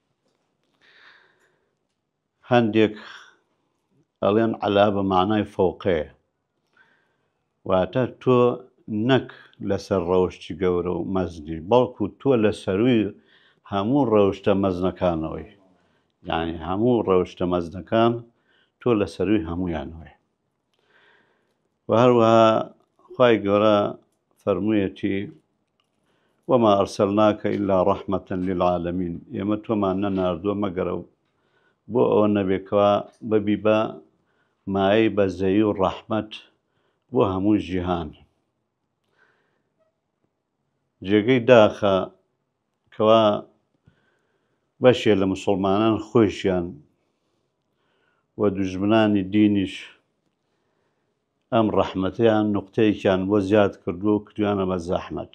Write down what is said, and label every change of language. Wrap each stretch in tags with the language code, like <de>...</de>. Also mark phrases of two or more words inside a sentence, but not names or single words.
<ckb>هەندێک ئەڵێن عەلا بە معنای فەوقەیە واتە تۆ نەک لەسەر ڕەوشتی گەورە و مەزنی بەڵکو تۆ لە سەرووی هەموو ڕەوشتە مەزنەکانەوەی، یعنی هەموو ڕەوشتە مەزنەکان تۆ لە سەرووی هەموویانەوەی. و هەروەها خوای گەورە فەرموویەتی</ckb> <ar>وما أرسلناك إلا رحمة للعالمين.</ar> <ckb>ئێمە تۆمان نەناردووە مەگەرە بۆ ئەوە نەبێکەوە بەبی بە مایەی بەزەیی و ڕەحمەت بۆ هەموو جیهان. جێگەی داخە کەوا بەشێ لە موسڵمانان خۆشیان و دوژمنانی دینیش ئەم ڕەحمەتەیان نوقتەیەکیان بۆ زیاد کردووە و کردویانە بە زەحمەت.</ckb>